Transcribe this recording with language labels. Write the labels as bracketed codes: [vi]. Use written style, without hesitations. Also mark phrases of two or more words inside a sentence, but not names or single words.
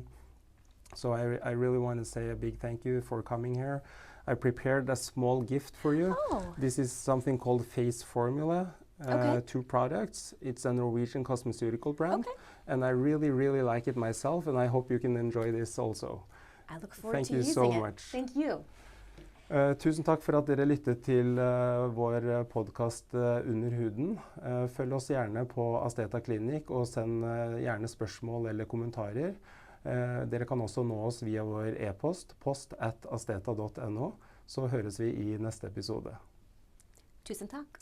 [en] So I really want to say a big thank you for coming here. I prepared a small gift for you. Oh. This is something called Face Formula. 2 products. It's a Norwegian cosmeceutical brand, and I really, really like it myself, and I hope you can enjoy this also. I look forward to using it. Thank you so much. Thank you. [no] Tusen takk for at dere lyttet til vår podcast Under huden. Følg oss gjerne på Asteta Clinic, og send gjerne spørsmål eller kommentarer. Dere kan også nå oss via vår e-post, post@asteta.no, så høres vi i neste episode.